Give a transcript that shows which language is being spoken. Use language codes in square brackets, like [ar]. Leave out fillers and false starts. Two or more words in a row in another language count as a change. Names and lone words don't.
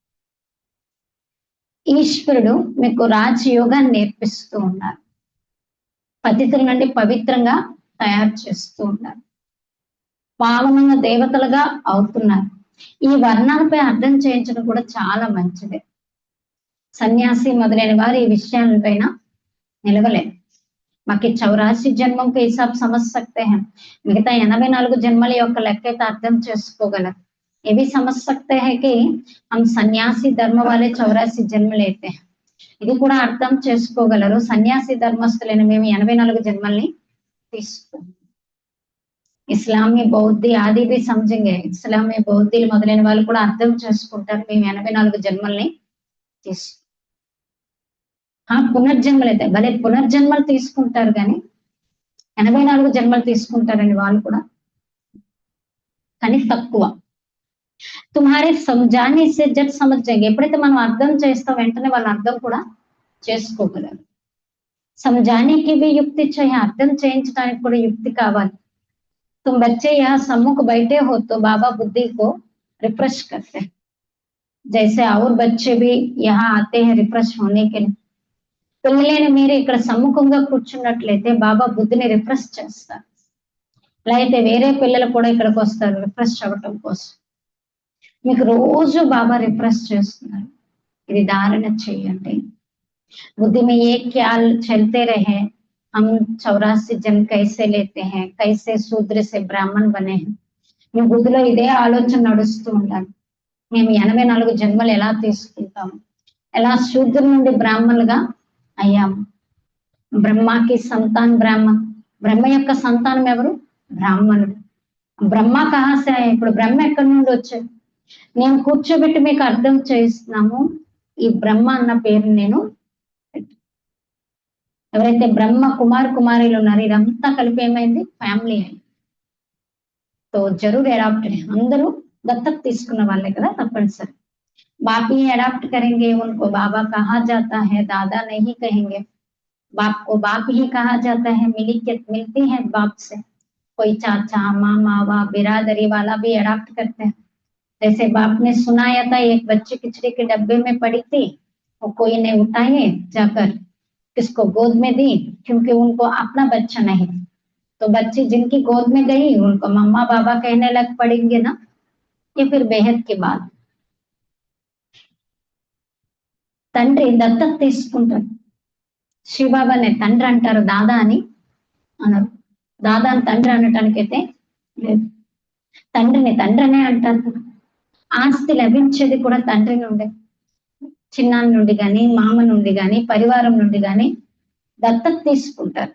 [te] ఈశ్వరుడు మీకు రాజయోగాన్ని నేర్పిస్తూ ఉన్నారు, పతితుల నుండి పవిత్రంగా తయారు చేస్తూ ఉన్నారు, పావనంగా దేవతలుగా అవుతున్నారు. ఈ వర్ణాలపై అర్థం చేయించడం కూడా చాలా మంచిదే. సన్యాసి మొదలైన వారు ఈ విషయాలపైన నిలవలేదు. [hi] माकु 84 जन्मम के हिसाब समझ सकते हैं, [te] మిగతా 84 జన్మల యొక్క లెక్క అయితే అర్థం చేసుకోగలరు. [hi] ये भी समझ सकते हैं कि हम सन्यासी धर्म वाले 84 जन्म लेते हैं. [te] ఇది కూడా అర్థం చేసుకోగలరు, సన్యాసి ధర్మస్థులైన మేము 84 జన్మల్ని తీసుకుంటాం. [hi] इस्लामी बौद्धी आदि भी समझेंगे, [te] ఇస్లామీ బౌద్ధులు మొదలైన వాళ్ళు కూడా అర్థం చేసుకుంటారు, మేము 84 జన్మల్ని తీసుకుంటాం. పునర్జన్మలు అయితే భలే పునర్జన్మలు తీసుకుంటారు, కానీ 84 జన్మలు తీసుకుంటారని వాళ్ళు కూడా, కానీ తక్కువ. [hi] तुम्हारे समझाने से जब समझ जाएंगे, [te] ఎప్పుడైతే మనం అర్థం చేస్తాం వెంటనే వాళ్ళు అర్థం కూడా చేసుకోగలరు. [hi] समझाने की भी युक्ति चाहिए, [te] అర్థం చేయించడానికి కూడా యుక్తి కావాలి. [hi] तुम बच्चे यहाँ सम्मुख बैठे हो तो बाबा बुद्धि को रिफ्रेश करते हैं, जैसे और बच्चे भी यहाँ आते हैं रिफ्रेश होने के लिए. [te] పిల్లలైన మీరు ఇక్కడ సమ్ముఖంగా కూర్చున్నట్లయితే బాబా బుద్ధిని రిఫ్రెష్ చేస్తారు. అలా అయితే వేరే పిల్లలు కూడా ఇక్కడికి వస్తారు రిఫ్రెష్ అవ్వటం కోసం. మీకు రోజు బాబా రిఫ్రెష్ చేస్తున్నారు, ఇది ధారణ చేయండి. [hi] बुद्धि में ये ख्याल चलते रहे, हम 84 जन्म कैसे लेते हैं, कैसे शूद्र से ब्राह्मण बने हैं. [te] మీ బుద్ధిలో ఇదే ఆలోచన నడుస్తూ ఉండాలి, మేము 84 జన్మలు ఎలా తీసుకుంటాము, ఎలా శూద్రుల నుండి బ్రాహ్మణులుగా అయ్యాము. [hi] ब्रह्माकी संतान ब्राह्मण, [te] బ్రహ్మ యొక్క సంతానం ఎవరు? బ్రాహ్మణుడు. [hi] ब्रह्मा कहाँसे, [te] ఇప్పుడు బ్రహ్మ ఎక్కడి నుండి వచ్చాడు? నేను కూర్చోబెట్టి మీకు అర్థం చేస్తున్నాము, ఈ బ్రహ్మ అన్న పేరు నేను, ఎవరైతే బ్రహ్మ కుమారులు ఉన్నారో ఇదంతా కలిపి ఏమైంది? ఫ్యామిలీ అయింది. [hi] तो ज़रूर अडॉप्ट, [te] అందరూ దత్తత తీసుకున్న వాళ్ళే కదా, తప్పనిసరి. [hi] बाप ही अडॉप्ट करेंगे, उनको बाबा कहा जाता है, दादा नहीं कहेंगे. बाप को बाप ही कहा जाता है, मिलियत मिलती है बाप से. कोई चाचा मामा व बिरादरी वाला भी अडॉप्ट करते हैं. जैसे बाप ने सुनाया था, एक बच्ची खिचड़ी के डब्बे में पड़ी थी, वो कोई ने उठाए जाकर किसको गोद में दी, क्योंकि उनको अपना बच्चा नहीं. तो बच्ची जिनकी गोद में गई उनको मम्मा बाबा कहने लग पड़ेंगे ना, ये फिर बेहद की बात. [te] తండ్రి దత్తత తీసుకుంటారు. శివబాబానే తండ్రి అంటారు, దాదా అని అనరు. దాదా అని తండ్రి అనటానికైతే లేదు, తండ్రిని తండ్రినే అంటారు. ఆస్తి లభించేది కూడా తండ్రి నుండి, చిన్నాన్న నుండి కానీ మామ నుండి కానీ పరివారం నుండి కానీ దత్తత తీసుకుంటారు.